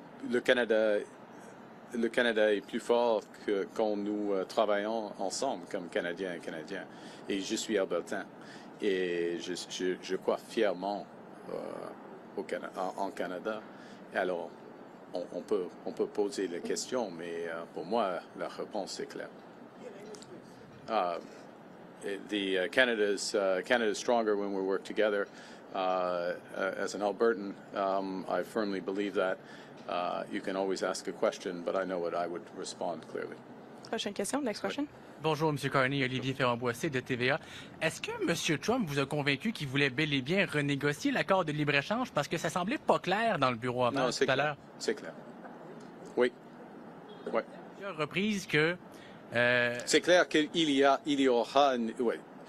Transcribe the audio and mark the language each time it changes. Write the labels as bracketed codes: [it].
[fr] Le Canada est plus fort que quand nous travaillons ensemble comme Canadiens et Canadiens. Et je suis albertain. Et je crois fièrement en Canada. Et alors, on peut poser la question, mais pour moi, la réponse est claire. [en] Canada's stronger when we work together. As an Albertan, I firmly believe that. You can always ask a question, but I know what I would respond clearly. [fr] Prochaine question. [en] Next question. [fr] Bonjour, M. Carney, Olivier Ferrand-Boissé de TVA. Est-ce que M. Trump vous a convaincu qu'il voulait bel et bien renégocier l'accord de libre-échange? Parce que ça semblait pas clair dans le bureau avant tout à l'heure. C'est clair. Oui. Ouais. Plusieurs reprises que... C'est clair qu'il y aura... Ouais.